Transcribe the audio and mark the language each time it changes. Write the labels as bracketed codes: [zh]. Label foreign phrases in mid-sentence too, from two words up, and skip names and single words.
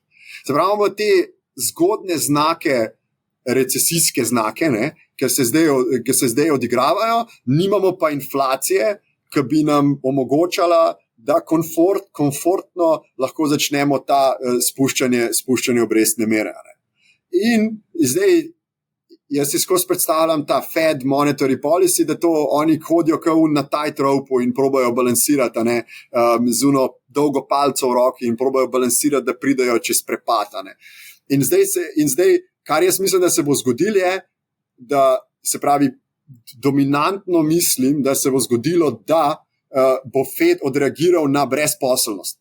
[sl] Se pravi, imamo te zgodne znake, recesijske znake, ki se zdaj odigravajo, nimamo pa inflacije, ki bi nam omogočala, da komfortno lahko začnemo ta spuščanje obrestne mere. In zdaj, jaz si skozi predstavljam ta Fed [en] monetary policy, [sl] da to oni hodijo na [en] tight rope [sl] in probajo balansirati z uno dolgo palco v roki in probajo balansirati, da pridajo čez prepad. In zdaj, kar jaz mislim, da se bo zgodilo je, da se pravi, dominantno mislim, da se bo zgodilo, da bo Fed odreagiral na brezposelnost.